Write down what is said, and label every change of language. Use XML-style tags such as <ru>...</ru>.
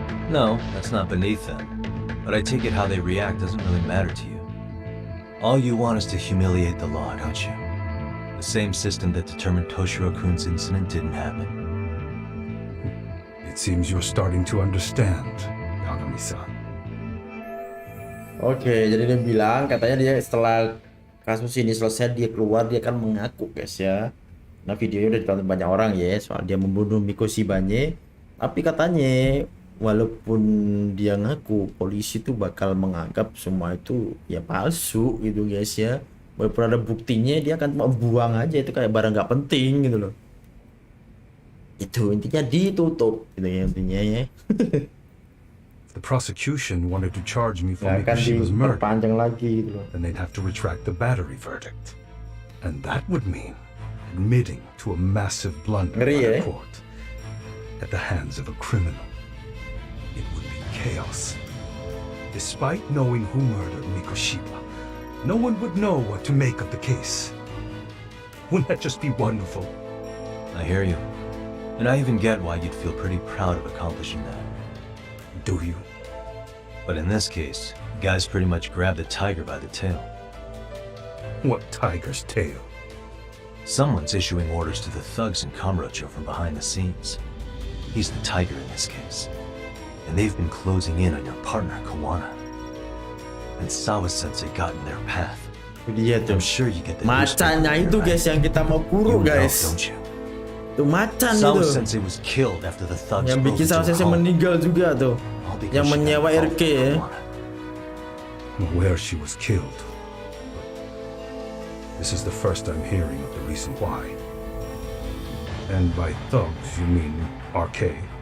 <en>No, that's not beneath them. But I take it how they react doesn't really matter to you. All you want is to humiliate the law, don't you? The same system that determined Toshiro-kun's incident didn't happen. It seems you're starting to understand, Yagami-san.</en> <id>Oke, jadi dia bilang katanya dia setelah kasus ini selesai dia keluar dia akan mengaku guys ya. Nah videonya udah ditonton banyak orang ya soal dia membunuh Mikoshibanya. Tapi katanya walaupun dia ngaku, polisi tuh bakal menganggap semua itu ya palsu gitu guys ya. Walaupun ada buktinya dia akan buang aja itu kayak barang nggak penting gitu loh. Itu intinya ditutup gitu ya intinya ya.</id> <en>The prosecution wanted to charge me for Mikoshiba's murder.</en> <id>Lagi gitu loh.</id> <en>Then they'd have to retract the battery verdict. And that would mean admitting to a massive blunder by the court at the hands of a criminal. It would be chaos. Despite knowing who murdered Mikoshiba, no one would know what to make of the case. Wouldn't that just be wonderful? I hear you. And I even get why you'd feel pretty proud of accomplishing that. Do you? But in this case, guys pretty much grabbed the tiger by the tail. What tiger's tail? Someone's issuing orders to the thugs in Kamurocho from behind the scenes. He's the tiger in this case. And they've been closing in on your partner, Kawana. And Sawa-sensei got in their path. I'm sure you get the</en> <id>macannya itu guys yang kita mau kurung guys. Tuh macan itu.</id> <en>Sawa-sensei was killed after the thugs</en> <id>yang bikin Sawa-sensei meninggal juga tuh. Yang menyewa RK ya.</id> <en>Where she was killed. This is the first I'm hearing of the reason why. And by thugs, you mean RK?</en>